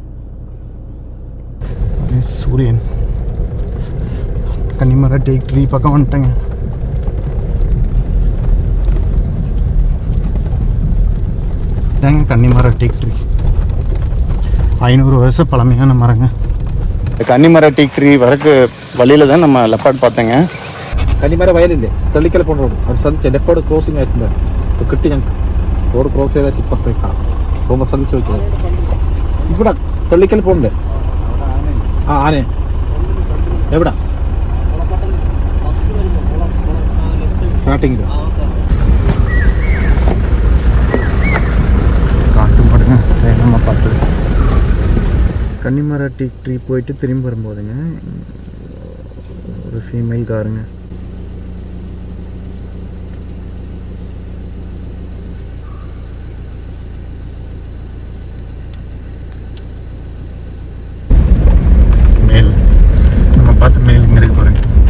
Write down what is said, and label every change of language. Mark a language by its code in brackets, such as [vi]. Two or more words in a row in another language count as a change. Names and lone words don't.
[ta] சூரியன் கன்னிமர [en] teak tree [ta] பக்கம் வந்துட்டேங்க. இதாங்க கன்னிமர [en] teak tree. [ta] 500 வருஷம் பழமையான மரங்க. கன்னிமர [en] teak tree [ta] வரக்கு வழியில் தான் நம்ம லெப்பார்ட் பார்த்தேங்க. [ml] കന്നിമര വയലില്ലേ, തെള്ളിക്കൽ പോണ റോഡ് അവർ സന്ധിച്ച ലെപ്പോട് ക്രോസിംഗ് ആയിട്ടുണ്ട്. അപ്പോൾ കിട്ടി ഞങ്ങൾക്ക് [en] road cross [ml] ചെയ്താൽ ഇപ്പുറത്തേക്കാണ് പോകുമ്പോൾ സന്ധിച്ച് വെച്ചത്. ഇവിടെ തെള്ളിക്കൽ പോകണ്ടേ? ആ ആനെ എവിടെ സ്റ്റാർട്ടിങ്ങിൽ [ta] காட்டு மாடுங்க நம்ம பார்த்தது. கன்னிமர [en] tea tree [ta] போயிட்டு திரும்பி வரும்போதுங்க ஒரு ஃபீமேல் காருங்க. மேல் நம்ம பார்த்து மேல் இங்கே இருக்கு பாருங்க.